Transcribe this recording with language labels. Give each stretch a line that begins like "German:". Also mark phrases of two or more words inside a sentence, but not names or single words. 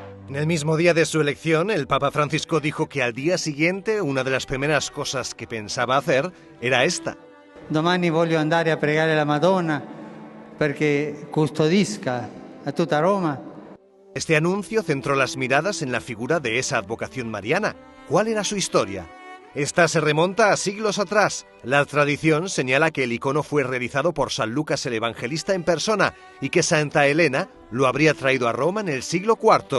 Spanish: En el mismo día de su elección, el Papa Francisco dijo que al día siguiente una de las primeras cosas que pensaba hacer era esta.
Italian: Domani voglio andare a pregare la Madonna perché custodisca a tutta Roma.
Spanish: Este anuncio centró las miradas en la figura de esa advocación mariana. ¿Cuál era su historia? Esta se remonta a siglos atrás. La tradición señala que el icono fue realizado por San Lucas el Evangelista en persona y que Santa Elena lo habría traído a Roma en el siglo IV.